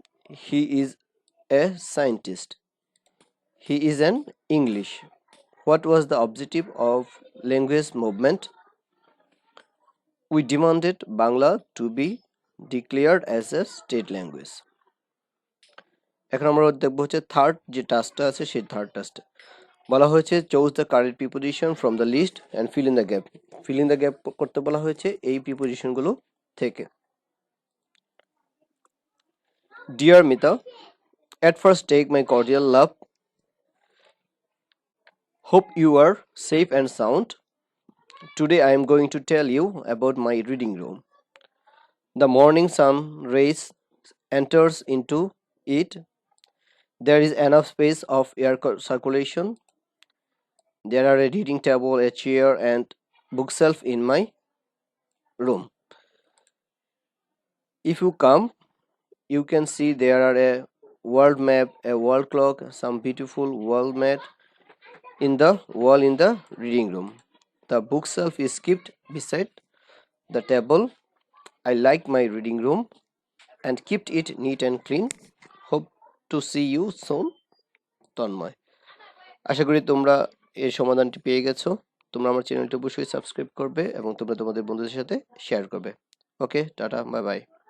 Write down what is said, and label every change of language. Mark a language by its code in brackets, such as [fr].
[en] He is a scientist. He is an English. What was the objective of language movement? We demanded Bangla to be declared as a state language. [bn] এখন আমরা দেখবো হচ্ছে third যে টাস্কটা আছে, সেই third টাস্কটা বলা হয়েছে, [en] Choose the correct preposition from the list and fill in the gap. [bn] Fill in the gap করতে বলা হয়েছে এই প্রিপোজিশনগুলো থেকে. [en] Dear Mita, at first take my cordial love. Hope you are safe and sound. Today I am going to tell you about my reading room. The morning sun rays enters into it. There is enough space of air circulation. There are a reading table, a chair, and bookshelf in my room. If you come, you can see there are a world map, a wall clock, some beautiful wall mat in the wall in the reading room. The bookshelf is kept beside the table. I like my reading room and kept it neat and clean. Hope to see you soon, Tanmoy. [bn] আশা করি তোমরা এর সমাধানটি পেয়ে গেছো। তোমরা আমার চ্যানেলটি অবশ্যই সাবস্ক্রাইব করবে এবং তোমরা তোমাদের বন্ধুদের সাথে শেয়ার করবে। ওকে, টাটা, বাই বাই।